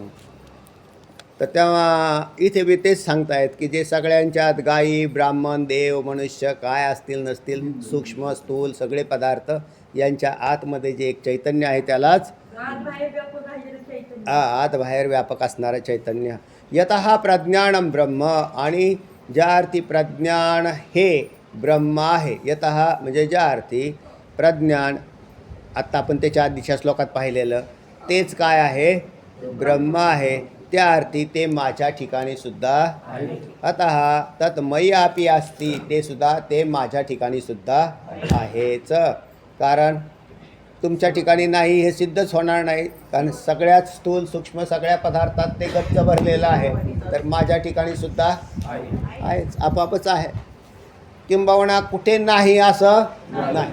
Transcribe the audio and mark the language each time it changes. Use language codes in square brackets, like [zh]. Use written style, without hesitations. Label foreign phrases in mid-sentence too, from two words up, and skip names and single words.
[mr] तर तेव्हा इथे बी तेच सांगतायत की जे सगळ्यांच्यात गायी ब्राह्मण देव मनुष्य काय असतील नसतील सूक्ष्म स्थूल सगळे पदार्थ यांच्या आतमध्ये जे एक चैतन्य आहे त्यालाच आत बाहेर व्यापक असणारं चैतन्य. [sa] यतः प्रज्ञानम ब्रह्म. [mr] आणि ज्या अर्थी प्रज्ञान हे ब्रह्म आहे. यतः म्हणजे ज्या अर्थी प्रज्ञान आत्ता आपण त्याच्या आधीच्या श्लोकात पाहिलेलं तेच काय आहे? ब्रह्म आहे. त्या अर्थी ते माझ्या ठिकाणी सुद्धा [sa] अतः तत् मयि अपि अस्ति. [mr] ते सुद्धा ते माझ्या ठिकाणी सुद्धा आहेच. कारण तुमच्या ठिकाणी नाही हे सिद्धच होणार नाही. कारण सगळ्यात स्थूल सूक्ष्म सगळ्या पदार्थात ते गच्च भरलेलं आहे. तर माझ्या ठिकाणी सुद्धा आहेच. आपापच आहे. किंबहुना कुठे नाही असं नाही.